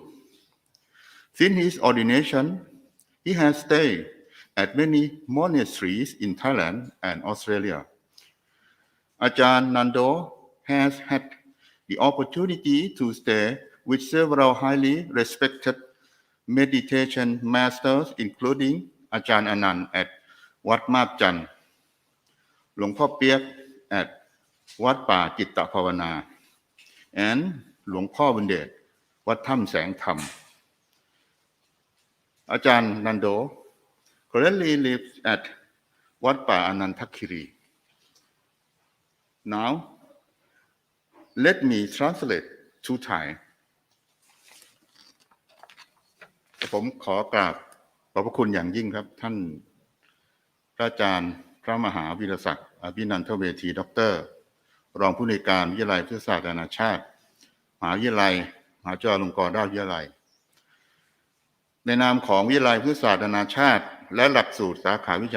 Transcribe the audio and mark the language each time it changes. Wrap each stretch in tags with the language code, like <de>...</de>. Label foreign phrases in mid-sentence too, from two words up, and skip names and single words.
<en>Since his ordination, he has stayed at many monasteries in Thailand and Australia. Ajahn Nandho has had the opportunity to stay with several highly respected meditation masters, including Ajahn Anand at Wat Map Chan, Luang Pho Piek at Wat Pa Chitta Phavana, and Luang Pho Bundet, Wat Tham Sang Tham. Ajahn Nandho currently lives at Wat Pa Anantakiri. Now, let me translate to Thai.</en> <th>ผมขอกราบขอบพระคุณอย่างยิ่งครับท่านพระอาจารย์พระมหาวีรศักดิ์อภินันทเวทีด็อกเตอร์รองผู้อำนวยการวิทยาลัยพุทธ ศาสตร์นานาชาติมหาวิทยาลัยมหาจุฬาลงกรณราชวิทยาลัยในนามของวิทยาลัยพุทธศาสตร์นานาชาติและหลักสูตรสาขาวิชา</th>